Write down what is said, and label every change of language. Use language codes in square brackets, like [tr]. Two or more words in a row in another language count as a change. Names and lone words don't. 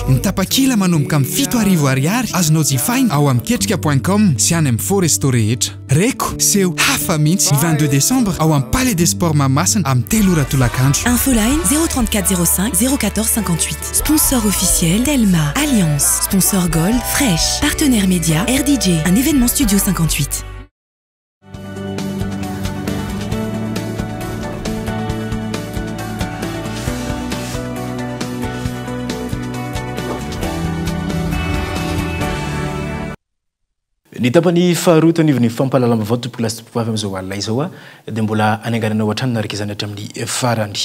[mg] Ny tapakila manomboka amin'ny 7,000 ariary azonao jifaina ao amin'ny ketrika.com sy any amin'ny Foresto rehetra. Reko seho hafa mihitsy ny 22 décembre ao amin'ny Palais des Sports Mahamasina amin'ny 3 ora tolakandro. [fr] Infoline 034 05 014 58. Sponsor officiel Telma, Alliance. [en] Sponsor Gold, Fresh. [fr] Partenaire média RDJ. Un événement Studio 58. [mg] Ny tapany faharotany ivony fampalalamba vao tompoko lasa tompoko avy amin'izao alina izao a dia mbola anenganana ohatrany naraka izany hatramin'ny farany.